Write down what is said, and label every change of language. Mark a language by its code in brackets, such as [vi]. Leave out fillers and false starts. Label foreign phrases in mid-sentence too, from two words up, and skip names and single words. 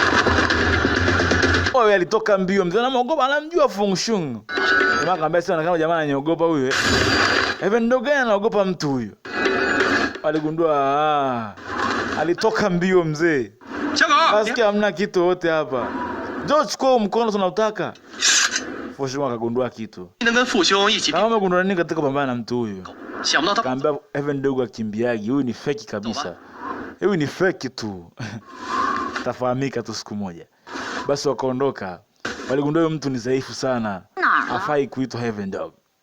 [sw] Oye alitoka mbio mzee anamuogopa, anamjua Fungshung. Jamaa akamwambia sasa kama jamaa ananiogopa huyu. Heaven Dog anaogopa mtu huyu. Aligundua alitoka mbio mzee. [zh] 小狗， [sw] Basi hamna kitu wote hapa. Njoo chukua mkono tunautaka. Fungshung akagundua kitu. [zh] 你能跟父兄一起？ [sw] Kama umegundua nini katika pambana na mtu huyu? Kaambia Heaven Ndogo akimbiaji, huyu ni fake kabisa. Huyu ni fake tu. Tafahamika tu siku moja. Basi wakaondoka. Waligundua mtu ni dhaifu sana. Hafai kuitwa Heaven Dog.